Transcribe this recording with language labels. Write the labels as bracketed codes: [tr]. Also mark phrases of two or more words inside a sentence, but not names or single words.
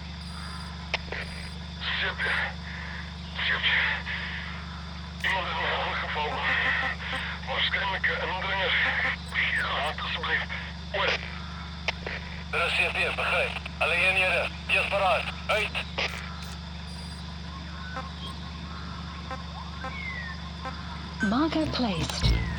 [nl] Iemand is me aangevallen. Waarschijnlijk een indringer. Laat alsjeblieft. [af] Oor. Dit is CP, begryp. Alle eenhede, wees paraat. Uit. [en] Marker placed.